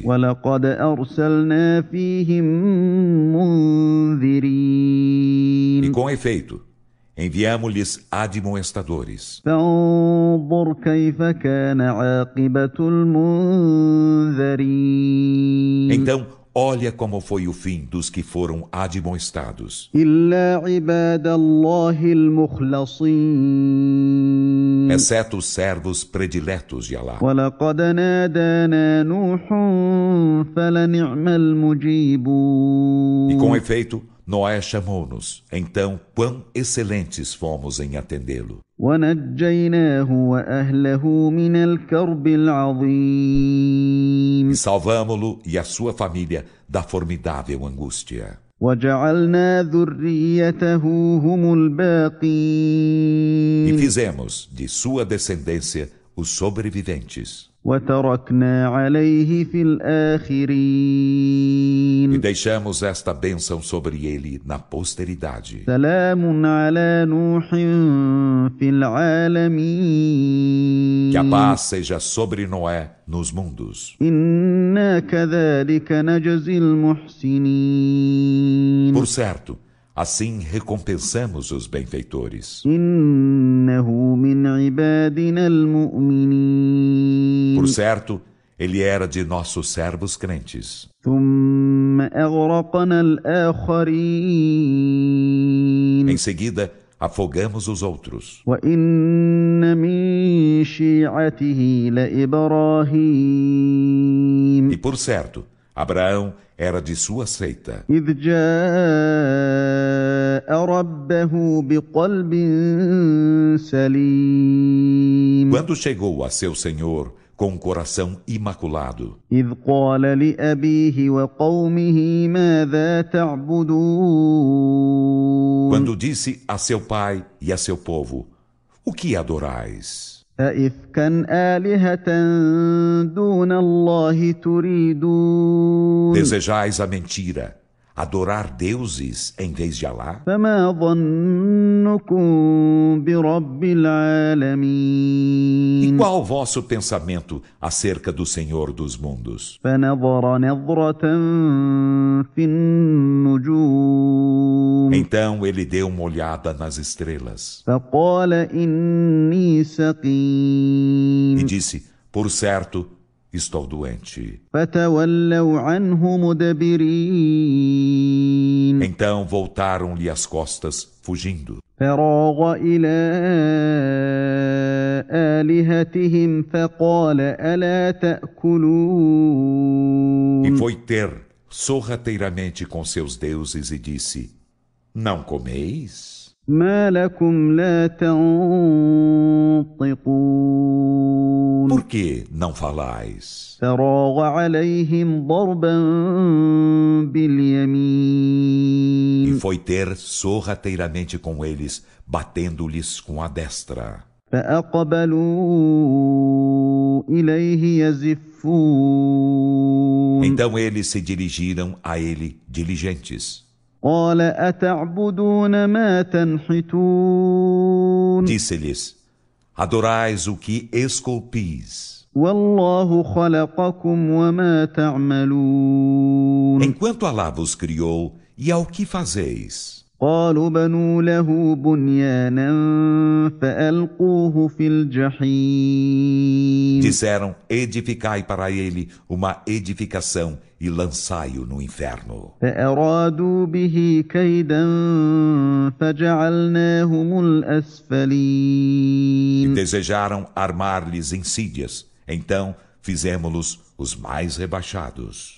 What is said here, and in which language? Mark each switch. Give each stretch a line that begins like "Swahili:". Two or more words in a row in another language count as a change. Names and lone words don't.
Arabic: ولقد أرسلنا فيهم منذرين
Portuguese: E com efeito, enviamo-lhes admoestadores.
Arabic: فانظر كيف كان عاقبة المنذرين
Portuguese: Então, olha como foi o fim dos que foram admoestados.
Arabic: إلا عباد الله المخلصين
Portuguese: Exceto os servos prediletos de Alá.
Arabic: ولقد نادانا نوح فلنعم المجيبون
Portuguese: E com efeito, Noé chamou-nos. Então, quão excelentes fomos em atendê-lo.
Arabic: ونجيناه وأهله من الكرب العظيم
Portuguese: E salvamo-lo e a sua família da formidável angústia.
Arabic: وجعلنا ذريته هم
Portuguese: E
Arabic: الباقين
Portuguese: fizemos de sua descendência os sobreviventes.
Arabic: وتركنا عليه في
Portuguese: E
Arabic: الآخرين
Portuguese: deixamos esta bênção sobre ele na posteridade.
Arabic: سلام على نوح في العالمين
Portuguese: Que a paz seja sobre Noé nos mundos.
Arabic: إنا كذلك نجزي المحسنين
Portuguese: Por certo, Assim recompensamos os benfeitores.
Arabic: إنه من عبادنا المؤمنين.
Portuguese: Por certo, ele era de nossos servos crentes.
Arabic: ثم أغرقنا الآخرين.
Portuguese: Em seguida, afogamos os outros.
Arabic: وإن من شيعته لإبراهيم.
Portuguese: E por certo, Abraão era de sua seita.
Arabic: إذ جاء ربه بقلب سليم.
Portuguese: Quando chegou a seu Senhor com um coração imaculado,
Arabic: إذ قال لأبيه وقومه ماذا تعبدون.
Portuguese: quando disse a seu pai e a seu povo: O que adorais?
Arabic: أئفكا آلهة دون الله تريدون.
Portuguese: Desejais a mentira, adorar deuses em vez de Alá?
Arabic: فما ظنكم برب
Portuguese: E
Arabic: العالمين.
Portuguese: qual o vosso pensamento acerca do Senhor dos mundos?
Arabic: فنظر نظرة في النجوم.
Portuguese: Então ele deu uma olhada nas estrelas
Arabic: فقال إني
Portuguese: e
Arabic: سقيم.
Portuguese: disse: Por certo, estou doente.
Arabic: فتولوا عنه مدبرين.
Portuguese: Então voltaram-lhe as costas, fugindo.
Arabic: فراغ إلى آلهتهم فقال ألا تأكلون.
Portuguese: E foi ter sorrateiramente com seus deuses e disse: Não comeis?
Arabic: ما لكم لا تنطقون.
Portuguese: Por que não falais?
Arabic: فراغ عليهم ضربا
Portuguese: E
Arabic: باليمين.
Portuguese: foi ter sorrateiramente com eles, batendo-lhes com a destra.
Arabic: فأقبلوا إليه يزفون.
Portuguese: Então eles se dirigiram a ele diligentes.
Arabic: قال أتعبدون ما تنحتون.
Portuguese: Disse-lhes: Adorais o que esculpis,
Arabic: والله خلقكم وما تعملون.
Portuguese: enquanto Alá vos criou, e ao que fazeis?
Arabic: قالوا بنوا له بنيانا فألقوه في الجحيم.
Portuguese: Disseram: Edificai para ele uma edificação e lançai-o no inferno.
Arabic: فأرادوا به كيدا فجعلناهم
Portuguese: E
Arabic: الأسفلين.
Portuguese: desejaram armar-lhes insídias, então fizemos-los os mais rebaixados.